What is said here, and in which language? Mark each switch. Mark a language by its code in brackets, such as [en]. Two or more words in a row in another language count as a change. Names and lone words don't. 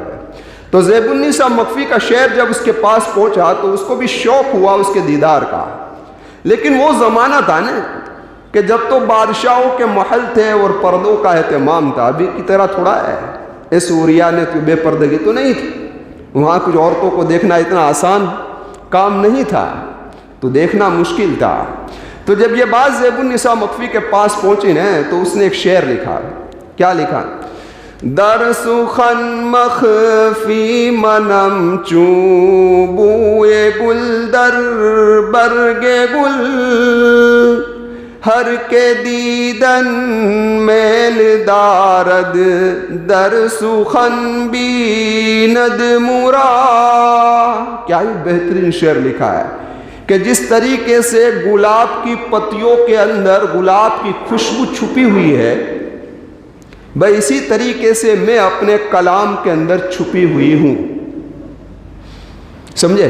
[ur] تو زیب النساء مخفی کا شعر جب اس کے پاس پہنچا تو اس کو بھی شوق ہوا اس کے دیدار کا، لیکن وہ زمانہ تھا نا کہ جب تو بادشاہوں کے محل تھے اور پردوں کا اہتمام تھا، ابھی کی طرح تھوڑا ہے، سوریا نے تو بے پردگی تو نہیں تھی، وہاں کچھ عورتوں کو دیکھنا اتنا آسان کام نہیں تھا، تو دیکھنا مشکل تھا۔ تو جب یہ بات زیب النساء مخفی کے پاس پہنچی نا، تو اس نے ایک شعر لکھا۔ کیا لکھا؟ [fa] در سخن مخفی منم چون بوئے گل در برگ گل، ہر کے دیدن میل دارد در سخن بیند مرا۔ [ur] کیا ہی بہترین شعر لکھا ہے کہ جس طریقے سے گلاب کی پتیوں کے اندر گلاب کی خوشبو چھپی ہوئی ہے، بھائی اسی طریقے سے میں اپنے کلام کے اندر چھپی ہوئی ہوں۔ سمجھے؟